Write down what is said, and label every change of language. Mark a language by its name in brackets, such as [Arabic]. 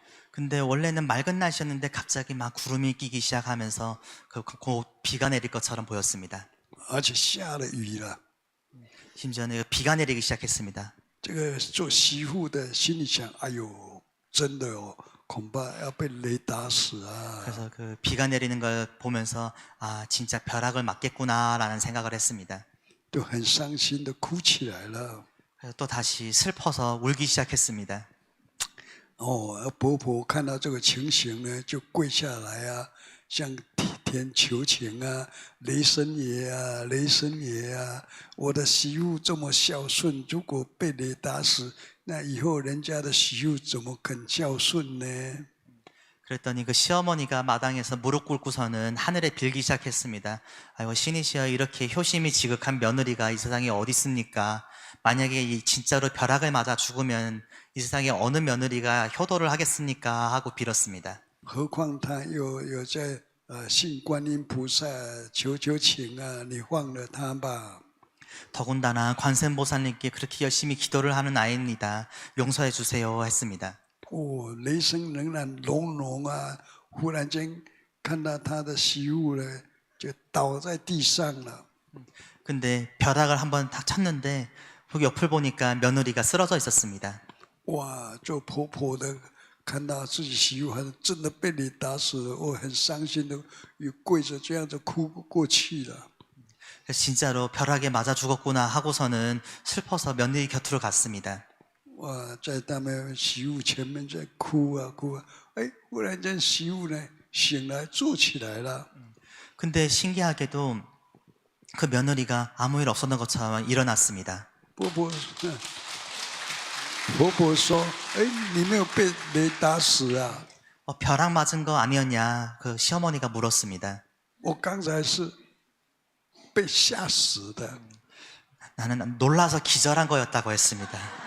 [Korean] 근데 원래는 맑은 날씨였는데 갑자기 막 구름이 끼기 시작하면서 곧 비가 내릴 것처럼 보였습니다. [Chinese] 而且下了雨了。 [Korean] 심지어는 비가 내리기 시작했습니다. [Chinese] 这个做媳妇的心里想：哎呦，真的哦，恐怕要被雷打死啊！ [Korean] 그래서 그 비가 내리는 걸 보면서 아 진짜 벼락을 맞겠구나라는 생각을 했습니다. [Chinese] 都很伤心的哭起来了。 [Korean] 그래서 또 다시 슬퍼서 울기 시작했습니다. [Chinese] 婆婆看到这个情形呢，就跪下来啊，向天求情啊，雷神爷啊，雷神爷啊，我的媳妇这么孝顺，如果被雷打死，那以后人家的媳妇怎么肯孝顺呢？ [Korean] 그랬더니 그 시어머니가 마당에서 무릎 꿇고서는 하늘에 빌기 시작했습니다. 아이고 신이시여 이렇게 효심이 지극한 며느리가 이 세상에 어디 있습니까? 만약에 진짜로 벼락을 맞아 죽으면 이 세상에 어느 며느리가 효도를 하겠습니까? 하고 빌었습니다. [Chinese] 何况他有在信观音菩萨求情啊，你放了他吧。 [Korean] 더군다나 관세음보살님께 그렇게 열심히 기도를 하는 아이입니다. 용서해 주세요 했습니다. [Chinese] 雷声仍然隆隆啊！忽然间看到他的媳妇呢，就倒在地上了。 [Korean] 근데 벼락을 한번 딱 쳤는데 그 옆을 보니까 며느리가 쓰러져 있었습니다. [Chinese] 哇，做婆婆的看到自己媳妇还是真的被你打死了，我很伤心的，又跪着这样子哭过去了。 [Korean] 진짜로 벼락에 맞아 죽었구나 하고서는 슬퍼서 며느리 곁으로 갔습니다. [Chinese] 哇，在他们媳妇前面在哭啊哭啊，哎，忽然间媳妇呢醒来坐起来了。 [Korean] 근데 신기하게도 그 며느리가 아무 일 없었던 것처럼 일어났습니다. [Chinese] 婆婆说：“哎，你没有被雷打死啊？ [Korean] 벼락 맞은 거 아니었냐? 그 시어머니가 물었습니다. [Chinese] 我刚才是被吓死的。 [Korean] 나는 놀라서 기절한 거였다고 했습니다.